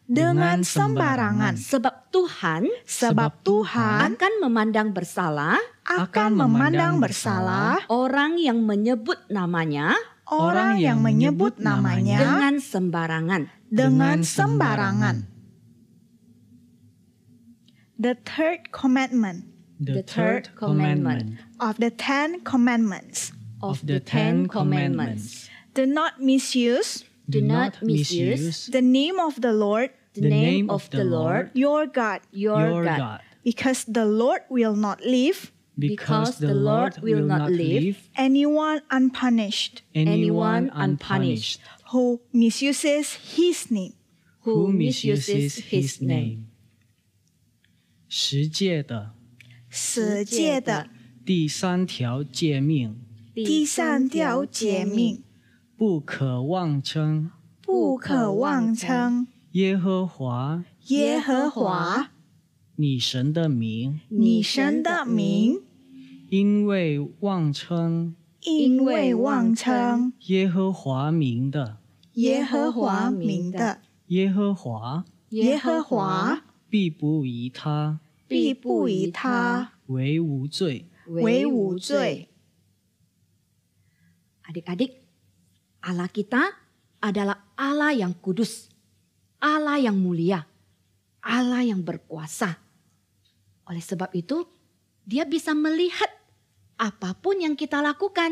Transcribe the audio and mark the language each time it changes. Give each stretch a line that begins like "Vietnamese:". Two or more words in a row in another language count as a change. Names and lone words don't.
Indonesian: dengan sembarangan. Sebab Tuhan Sebab Tuhan akan memandang bersalah akan memandang bersalah orang yang menyebut namanya orang yang menyebut namanya dengan sembarangan. dengan sembarangan.
English: The third commandment The third commandment of the 10 commandments. of the 10 commandments. Do not misuse Do not misuse the name of the Lord the name of the Lord your God, your God, because the Lord will not leave because the Lord will not leave anyone unpunished anyone unpunished who misuses his name. who misuses his name.
Chinese: 十诫的十诫的第3条诫命，第3条诫命，不可妄称不可妄称耶和华耶和华你神的名，你神的名，因为妄称因为妄称耶和华名的，耶和华名的耶和华耶和华必不以他必不以他为无罪。为无罪。
Indonesian: Adik-adik, Allah kita adalah Allah yang kudus, Allah yang mulia, Allah yang berkuasa. Oleh sebab itu, Dia bisa melihat apapun yang kita lakukan.